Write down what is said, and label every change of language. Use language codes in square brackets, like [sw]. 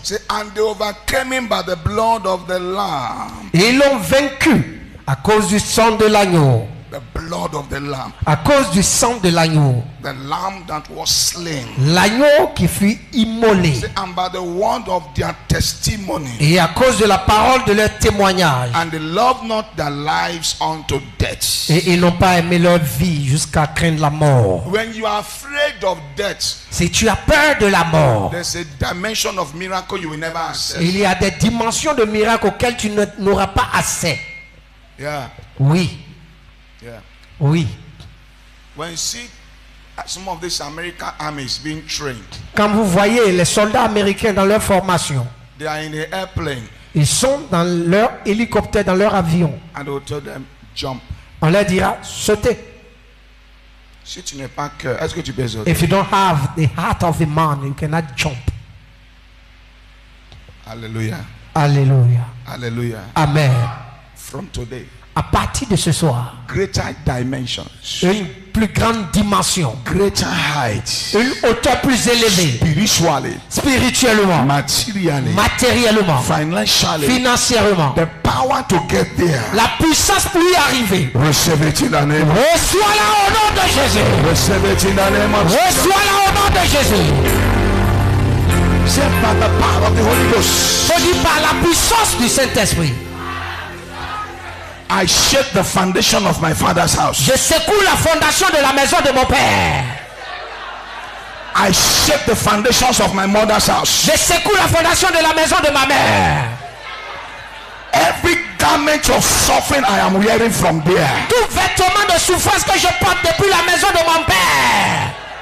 [en] Say, and they overcame him by the blood of the Lamb. [fr] Et ils l'ont vaincu à cause du sang de l'agneau. [en] The blood of the Lamb. [fr] À cause du sang de l'agneau. [en] The Lamb that was slain. [fr] L'agneau qui fut immolé. [en] Say, and by the word of their testimony. [fr] Et à cause de la parole de leur témoignage. [en] And they loved not their lives unto death. [fr] Et ils n'ont pas aimé leur vie jusqu'à craindre la mort. [en] When you are afraid of death, [fr] Si tu as peur de la mort, [en] there's a dimension of miracle you will never access. [fr] il y a des dimensions de miracles auxquelles tu n'auras pas accès. [en] Yeah, [fr] Oui, [en] yeah. [fr] oui. [en] When you see some of these American armies being trained, [fr] Quand vous voyez les soldats américains dans leur formation, [en] they are in the airplane [fr] ils sont dans leur hélicoptère, dans leur avion. [en] and they will tell them jump. [fr] On leur dira sautez. Si tu n'es pas cœur, est-ce que tu peux sauter? [en] If you don't have the heart of a man, you cannot jump. Hallelujah. [fr] Alléluia. [en] Hallelujah. Amen. From today, [fr] À partir de ce soir, [en] greater dimensions, [fr] une plus grande dimension, [en] greater heights, [fr] une hauteur plus élevée, [en] spiritually, [fr] spirituellement, [en] materially, [fr] matériellement, [en] financially, [fr] financièrement, [en] the power to get there. [fr] la puissance pour y arriver. [en] Receive it in the name of [fr] Reçois-la au nom de Jésus. [en] Receive it in the name of [fr] Reçois-la au nom de Jésus. [en] Say by the power of the Holy Ghost. [fr] Faut dire par la puissance du Saint-Esprit. [en] I shake the foundation of my father's house. [fr] Je secoue la fondation de la maison de mon père. [en] I shake the foundations of my mother's house. [fr] Je secoue la fondation de la maison de ma mère. [en] Every garment of suffering I am wearing from there. [fr] Tout vêtement de souffrance que je porte depuis la maison de mon père,